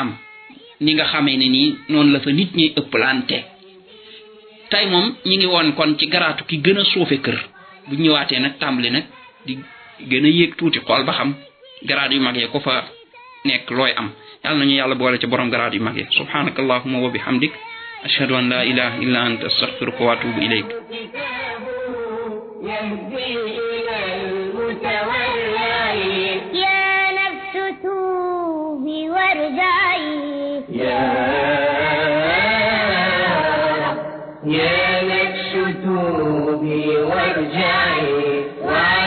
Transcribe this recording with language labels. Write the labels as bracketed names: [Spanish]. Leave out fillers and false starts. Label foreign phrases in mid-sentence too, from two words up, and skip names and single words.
[Wolof] am ni nga xamee ne nii noonu la fa nit ñi ëpplante tey moom ñi ngi woon kon ci garaatu ki gën a suufe kër bu ñëwaatee nag tàmbali nag di gën a yéeg tuuti xool ba xam garaat yu mag yi ko fa nekk looy am yàlla nañu yàlla boole ci borom garaat yu mag yi [Arabic] سبحانك اللهم وبحمدك أشهد أن لا إله إلا أنت أستغفرك وأتوب إليك يا نفس توبي وارجعي وعن